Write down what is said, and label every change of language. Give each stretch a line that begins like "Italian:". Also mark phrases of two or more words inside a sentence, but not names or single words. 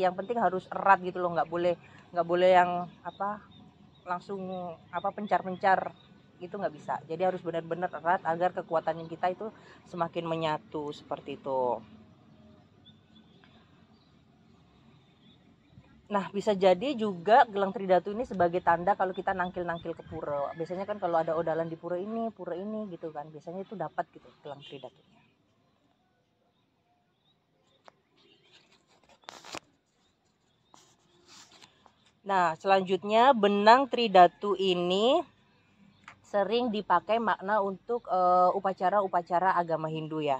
Indonesian: Yang penting harus erat gitu loh, nggak boleh yang langsung pencar-pencar itu, nggak bisa. Jadi harus benar-benar erat agar kekuatan kita itu semakin menyatu seperti itu. Nah, bisa jadi juga gelang tridatu ini sebagai tanda kalau kita nangkil-nangkil ke pura. Biasanya kan kalau ada odalan di pura ini gitu kan, biasanya itu dapat gitu gelang tridatunya. Nah, selanjutnya benang tridatu ini sering dipakai makna untuk upacara-upacara agama Hindu ya.